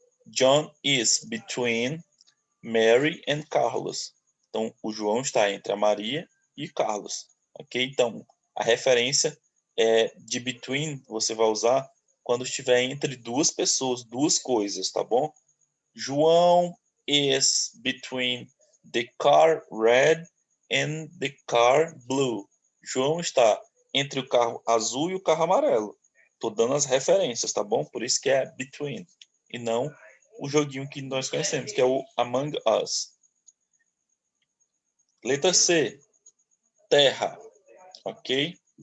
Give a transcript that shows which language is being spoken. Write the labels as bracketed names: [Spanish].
[English] John is between Mary and Carlos. [Portuguese] Então, o João está entre a Maria e Carlos, ok? Então, a referência de between você vai usar quando estiver entre duas pessoas, duas coisas, tá bom? [English] João is between the car red and the car blue. [Portuguese] João está entre o carro azul e o carro amarelo. Tô dando as referências, tá bom? Por isso que é between e não o joguinho que nós conhecemos, que é o Among Us. Letra C, terra, ok?